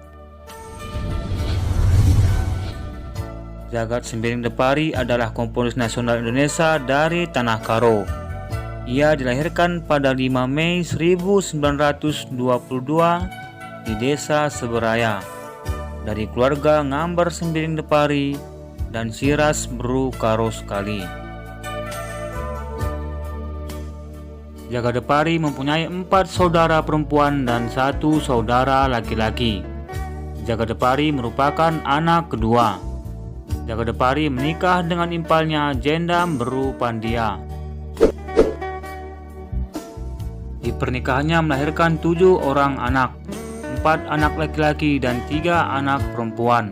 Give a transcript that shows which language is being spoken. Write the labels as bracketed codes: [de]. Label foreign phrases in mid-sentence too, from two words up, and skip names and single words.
[id] Jagat Sembiring Depari adalah komponis nasional Indonesia dari Tanah Karo. Ia dilahirkan pada 5 Mei 1922 di Desa Seberaya, dari keluarga Ngambar Sembiring Depari dan Siras Bru Karo sekali. Jagat Depari mempunyai 4 saudara perempuan dan 1 saudara laki-laki. Jagat Depari merupakan anak kedua. Jagat Depari menikah dengan impalnya Jendam Bru Pandia. Di pernikahannya melahirkan 7 orang anak, 4 anak laki-laki dan 3 anak perempuan.